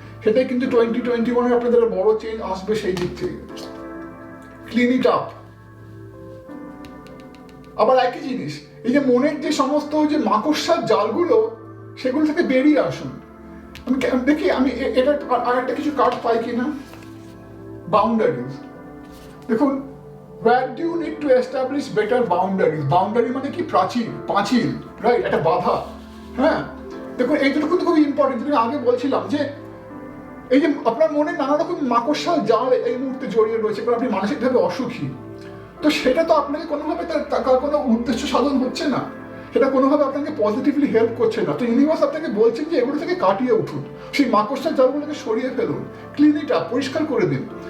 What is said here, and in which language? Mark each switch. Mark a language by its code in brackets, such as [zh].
[bn] সেটাই কিন্তু 2021 আপনাদের বড় চেঞ্জ আসবে সেই দিক থেকে। [en] Clean it up. [bn] আবার একই জিনিস, এই যে মনের যে সমস্ত যে মাকড়সার জালগুলো, সেগুলো থেকে বেরিয়ে আসুন। আমি দেখি এটা আর একটা কিছু কার্ড পাই কিনা। বাউন্ডারিজ। [en] দেখুন, where do you need to establish better boundaries? [bn] Boundary মানে কি? পাঁচিল, রাইট? একটা বাধা। হ্যাঁ, দেখুন এই দুটো কিন্তু খুব ইম্পর্টেন্ট। আমি আগে বলছিলাম যে এই যে আপনার মনে নানা রকম মাকড়সার জাল এই মুহূর্তে জড়িয়ে রয়েছে, কারণ আপনি মানসিকভাবে অসুখী। তো সেটা তো আপনাকে কোনোভাবে তার কোনো উদ্দেশ্য সাধন হচ্ছে না, সেটা কোনোভাবে আপনাকে পজিটিভলি হেল্প করছে না। তো ইউনিভার্স আপনাকে বলছেন যে এগুলো থেকে কাটিয়ে উঠুন, সেই মাকড়সার জালগুলোকে সরিয়ে ফেলুন, [en] clean it up, [bn] পরিষ্কার করে দিন।